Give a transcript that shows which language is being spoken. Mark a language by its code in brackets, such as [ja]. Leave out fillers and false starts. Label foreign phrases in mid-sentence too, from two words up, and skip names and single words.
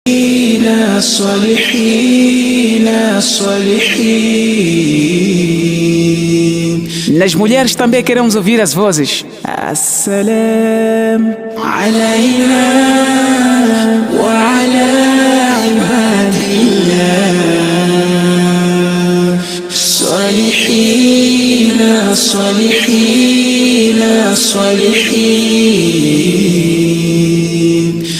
[pt] Nas mulheres também queremos ouvir as vozes. [ar] السلام علينا وعلى عباد الله الصالحين الصالحين الصالحين.